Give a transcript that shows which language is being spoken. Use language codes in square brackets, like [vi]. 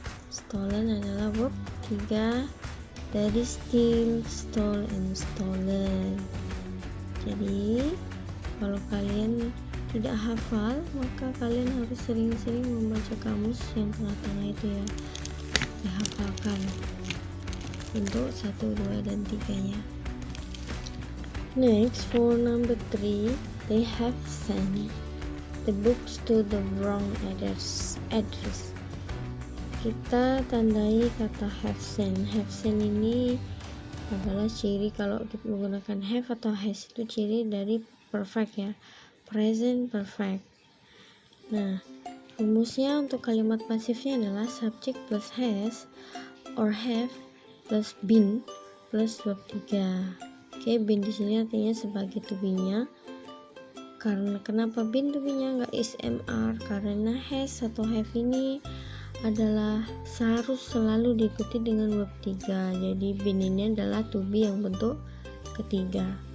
[id] Stolen adalah verb 3 dari steal, stole, and stolen. Jadi kalau kalian tidak hafal, maka kalian harus sering-sering membaca kamus yang tengah-tengah itu ya, dihafalkan untuk 1, 2, dan 3-nya. [en] Next, for number 3, they have sent the books to the wrong address. [id] Kita tandai kata have sent. Have sent ini adalah ciri kalau kita menggunakan have atau has, itu ciri dari perfect ya, present perfect. Nah, rumusnya untuk kalimat pasifnya adalah [en] subject plus has or have plus been plus verb 3. [id] Oke, been di sini artinya sebagai to be-nya. Karena kenapa been to be-nya nggak is MR? Karena has atau have ini adalah harus selalu diikuti dengan verb 3. Jadi been ini adalah to be yang bentuk ketiga.